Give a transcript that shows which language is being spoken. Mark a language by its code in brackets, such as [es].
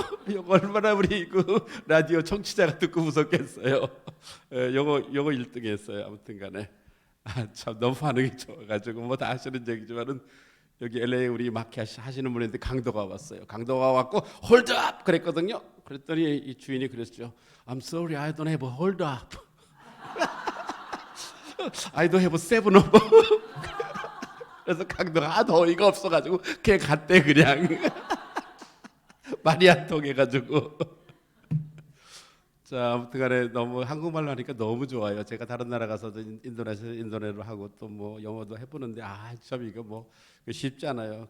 [ko] 이거 얼마나 우리 그 라디오 청취자가 듣고 무섭겠어요. 이거 1등 했어요. 아무튼 간에. 참 너무 반응이 좋아가지고 뭐 다 하시는 얘기지만은 여기 LA 우리 마케 하시는 분인데 강도가 왔어요. 강도가 왔고 홀드업 그랬거든요. 그랬더니 이 주인이 그랬죠. [en] I'm sorry, I don't have a hold up. I don't have a seven up. [ko] 그래서 강도가 더 어이가 없어가지고 걔 갔대 그냥. 말이 안 통해가지고. 자, 아무튼간에 너무 한국말로 하니까 너무 좋아요. 제가 다른 나라 가서도 인도네시아로 하고 또 뭐 영어도 해보는데 참 이거 뭐 쉽지 않아요.